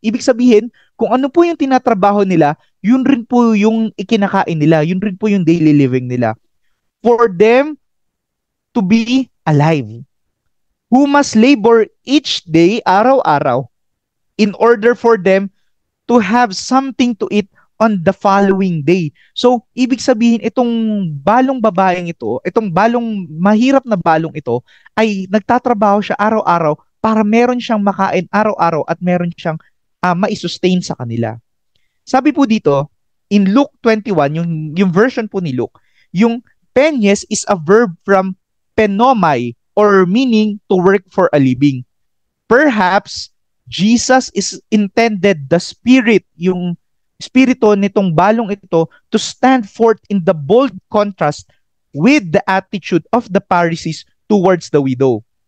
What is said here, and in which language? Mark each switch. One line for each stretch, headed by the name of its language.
Filipino: Ibig sabihin, kung ano po yung tinatrabaho nila, yun rin po yung ikinakain nila, yun rin po yung
English: daily living
Filipino: nila.
English: For them to be alive, who must labor each day,
Filipino: araw-araw,
English: in order for them to have something to eat on the following day.
Filipino: So, ibig sabihin, itong balong babaeng ito, itong mahirap na balong ito, ay nagtatrabaho siya araw-araw para meron siyang makain araw-araw at meron siyang maisustain sa kanila. Sabi po dito,
English: in Luke 21, yung version po ni Luke, yung penyes is a verb from penomai or meaning to work for a living. Perhaps, Jesus is intended the spirit,
Filipino: yung spirito nitong balong ito
English: to stand forth in the bold contrast with the attitude of the Pharisees towards the widow.